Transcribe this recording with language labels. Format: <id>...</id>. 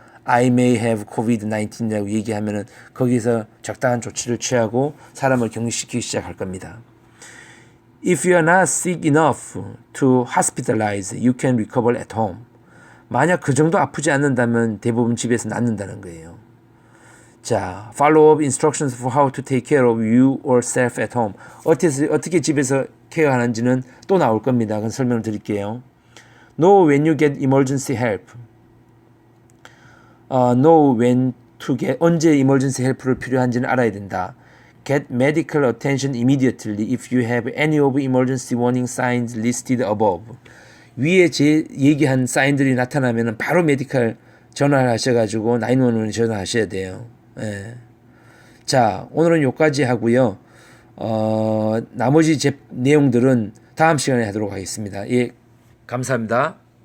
<en>I may have COVID-19</en> <ko>이라고 얘기하면은 거기서 적당한 조치를 취하고 사람을 격리시키기 시작할 겁니다.</ko> <en>If you are not sick enough to hospitalize, you can recover at home.</en> <ko>만약 그 정도 아프지 않는다면 대부분 집에서 낫는다는 거예요.</ko> <en>자, follow-up instructions for how to take care of you or self at home.</en> <ko>어떻게 집에서 케어하는지는 또 나올 겁니다. 그건 설명을 드릴게요.</ko> <en>Know when you get emergency help. Know when to get, 언제 emergency help를</en> <ko>필요한지는 알아야 된다.</ko> <en>Get medical attention immediately if you have any of emergency warning signs listed above.</en> <ko>위에 제 얘기한 사인들이 나타나면 바로 메디컬 전화를 하셔가지고 911에 전화하셔야 돼요. 예. 자, 오늘은 여기까지 하고요. 나머지 내용들은 다음 시간에 하도록 하겠습니다. 예, 감사합니다.</ko>